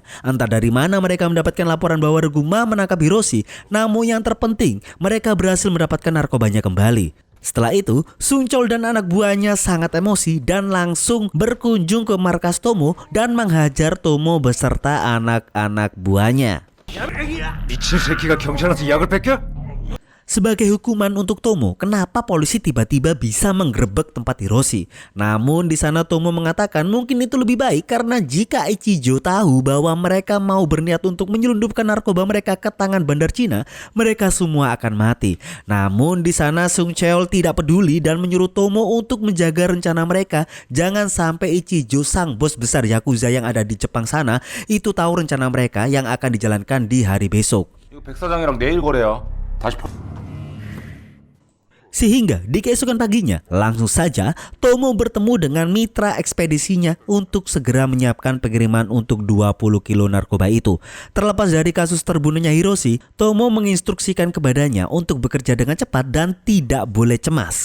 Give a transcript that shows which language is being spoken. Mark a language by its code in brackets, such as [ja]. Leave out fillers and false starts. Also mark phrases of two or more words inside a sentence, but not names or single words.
[id] Entah dari mana mereka mendapatkan laporan bahwa regu Ma menangkap Hiroshi, namun yang terpenting mereka berhasil mendapatkan narkobanya kembali. Setelah itu, Sung Cheol dan anak buahnya sangat emosi dan langsung berkunjung ke markas Tomo dan menghajar Tomo beserta anak-anak buahnya. [ko] 미친 새끼가 경찰한테 약을 뺏겨? [id] Sebagai hukuman untuk Tomo, kenapa polisi tiba-tiba bisa menggerebek tempat Hiroshi? Namun di sana Tomo mengatakan mungkin itu lebih baik karena jika Ichijo tahu bahwa mereka mau berniat untuk menyelundupkan narkoba mereka ke tangan bandar Cina, mereka semua akan mati. Namun di sana Sung Cheol tidak peduli dan menyuruh Tomo untuk menjaga rencana mereka. Jangan sampai Ichijo, sang bos besar Yakuza yang ada di Jepang sana, itu tahu rencana mereka yang akan dijalankan di hari besok. [ko] 이거 백 사장이랑 내일 거래야. 다시 [id] Sehingga di keesokan paginya, langsung saja Tomo bertemu dengan mitra ekspedisinya untuk segera menyiapkan pengiriman untuk 20 kilo narkoba itu. Terlepas dari kasus terbunuhnya Hiroshi, Tomo menginstruksikan kepadanya untuk bekerja dengan cepat dan tidak boleh cemas.